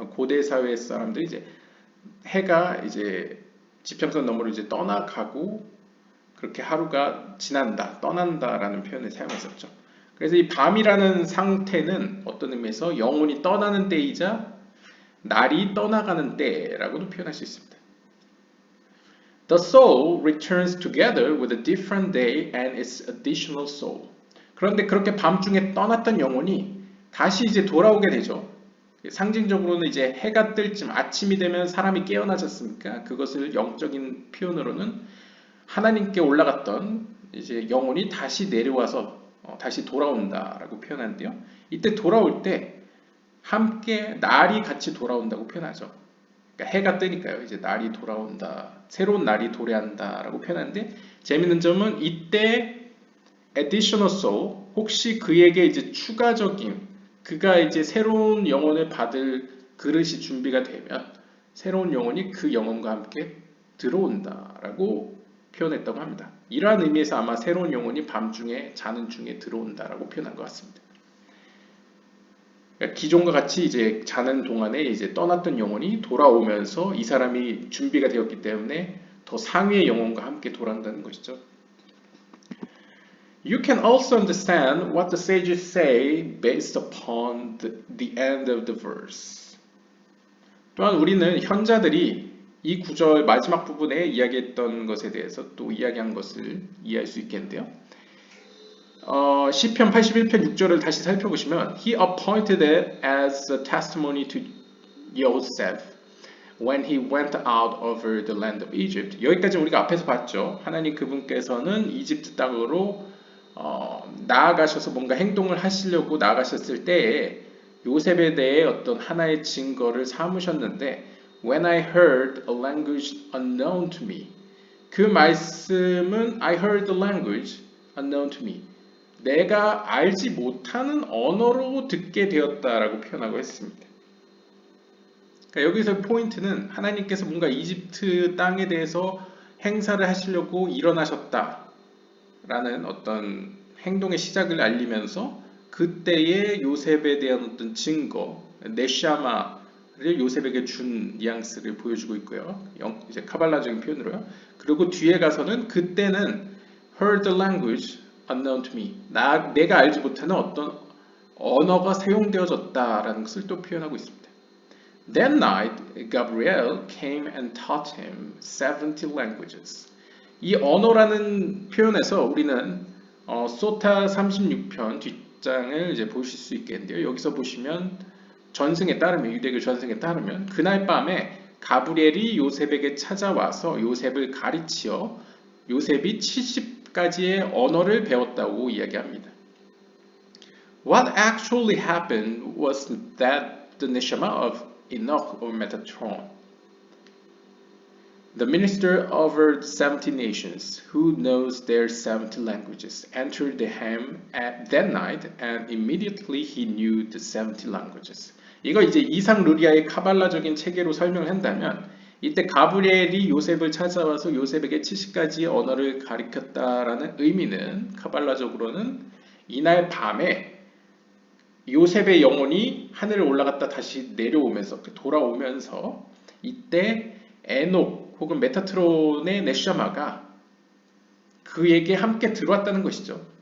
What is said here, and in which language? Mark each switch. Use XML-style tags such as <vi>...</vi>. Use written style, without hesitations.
<ko>고대 사회 사람들이 이제 해가 이제 지평선 너머로 이제 떠나가고 그렇게 하루가 지난다, 떠난다라는 표현을 사용했었죠. 그래서 이 밤이라는 상태는 어떤 의미에서 영혼이 떠나는 때이자 날이 떠나가는 때라고도 표현할 수 있습니다.</ko> <en>The soul returns together with a different day and its additional soul.</en> <ko>그런데 그렇게 밤중에 떠났던 영혼이 다시 이제 돌아오게 되죠. 상징적으로는 이제 해가 뜰 쯤 아침이 되면 사람이 깨어나지 않습니까? 그것을 영적인 표현으로는 하나님께 올라갔던 이제 영혼이 다시 내려와서 다시 돌아온다라고 표현하는데요. 이때 돌아올 때 함께 날이 같이 돌아온다고 표현하죠. 그러니까 해가 뜨니까요. 이제 날이 돌아온다, 새로운 날이 도래한다라고 표현하는데 재밌는 점은 이때</ko> <en>additional soul,</en> <ko>혹시 그에게 이제 추가적인 그가 이제 새로운 영혼을 받을 그릇이 준비가 되면 새로운 영혼이 그 영혼과 함께 들어온다라고 표현했다고 합니다. 이러한 의미에서 아마 새로운 영혼이 밤중에 자는 중에 들어온다라고 표현한 것 같습니다. 그러니까 기존과 같이 이제 자는 동안에 이제 떠났던 영혼이 돌아오면서 이 사람이 준비가 되었기 때문에 더 상위의 영혼과 함께 돌아온다는 것이죠.</ko> <en>You can also understand what the sages say based upon the end of the verse.</en> <ko>또한 우리는 현자들이 이 구절 마지막 부분에 이야기했던 것에 대해서 또 이야기한 것을 이해할 수 있겠는데요. 시편 81편 6절을 다시 살펴보시면</ko> <en>He appointed it as a testimony to Joseph when he went out over the land of Egypt.</en> <ko>여기까지 우리가 앞에서 봤죠. 하나님 그분께서는 이집트 땅으로 나아가셔서 뭔가 행동을 하시려고 나아가셨을 때에 요셉에 대해 어떤 하나의 증거를 삼으셨는데</ko> <en>When I heard a language unknown to me.</en> <ko>그 말씀은</ko> <en>I heard the language unknown to me.</en> <ko>내가 알지 못하는 언어로 듣게 되었다라고 표현하고 있습니다. 그러니까 여기서 포인트는 하나님께서 뭔가 이집트 땅에 대해서 행사를 하시려고 일어나셨다라는 어떤 행동의 시작을 알리면서 그때의 요셉에 대한 어떤 증거, 네샤마를 요셉에게 준 뉘앙스를 보여주고 있고요. 이제 카발라적인 표현으로요. 그리고 뒤에 가서는 그때는</ko> <en>heard the language unknown to me.</en> <ko>내가 알지 못하는 어떤 언어가 사용되어졌다라는 것을 또 표현하고 있습니다.</ko> <en>That night, Gabriel came and taught him 70 languages.</en> <ko>이 언어라는 표현에서 우리는 소타 36편 뒷장을 이제 보실 수 있겠는데요. 여기서 보시면 전승에 따르면 유대교 전승에 따르면 그날 밤에 가브리엘이 요셉에게 찾아와서 요셉을 가르치어 요셉이 70가지의 언어를 배웠다고 이야기합니다.</ko> <en>What actually happened was that the neshama of Enoch or Metatron, the minister over the 70 nations, who knows their 70 languages, entered the hem at that night, and immediately he knew the 70 languages.</en> <ko>이거 이제 이상 루리아의 카발라적인 체계로 설명을 한다면 이때 가브리엘이 요셉을 찾아와서 요셉에게 70가지의 언어를 가르쳤다라는 의미는 카발라적으로는 이날 밤에 요셉의 영혼이 하늘을 올라갔다 다시 내려오면서 돌아오면서 이때 에녹 혹은 메타트론의 네샤마가 그에게 함께 들어왔다는 것이죠.</ko>